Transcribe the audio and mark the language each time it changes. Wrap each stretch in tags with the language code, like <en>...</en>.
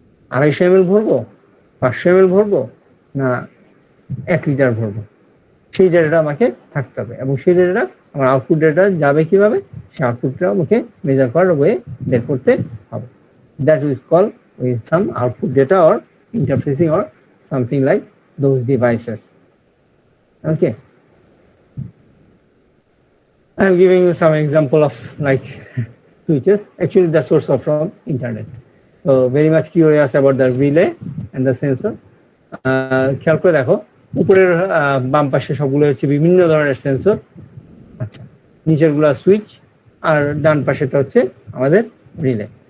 <bn>250 ml ভরবো, 500 ml ভরবো, না 1 লিটার ভরবো? সেই ডেটাটা আমাকে থাকতে হবে, এবং সেই ডেটাটা আমার আউটপুট ডেটা যাবে কিভাবে, সেই আউটপুটটা আমাকে মেজার করার ওয়ে বের করতে হবে।</bn> <en>That is call with some output data or interfacing or something like those devices. Okay, I am giving you some example of like switches. Actually the source are from internet, so very much curious about the relay and the sensor.</en> <bn>খেয়াল করে দেখো, উপরের বাম পাশে সবগুলো হচ্ছে বিভিন্ন ধরনের সেন্সর। আচ্ছা, নিচের গুলা সুইচ, আর ডান পাশেটা হচ্ছে আমাদের রিলে।</bn>